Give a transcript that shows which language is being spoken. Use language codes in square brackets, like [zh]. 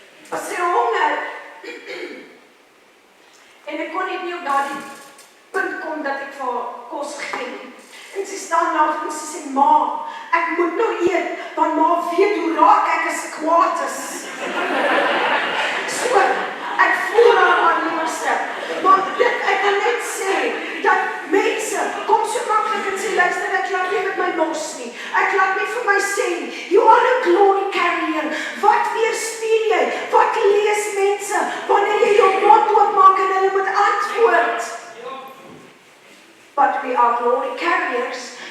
[af] Was sy honger. En ek kon nie op daardie punt kom dat ek vir haar kos gegee nie. En sy staan daar en sy sê, ma, ek moet nou eet, want ma weet hoe raak ek as ek kwaad is. So, ek voel haar maar liewerste. Maar dit, ek wil net sê, dat mense, kom so makkelijk en sê, luister, ek laat nie met my mos nie. Ek laat nie vir my sê nie. [en] You are a glory carrier. [af] Wat weerspieël jy? Wat lees mense? Wanneer jy jou mond oopmaak en hulle moet antwoord. [en] But we are glory carriers.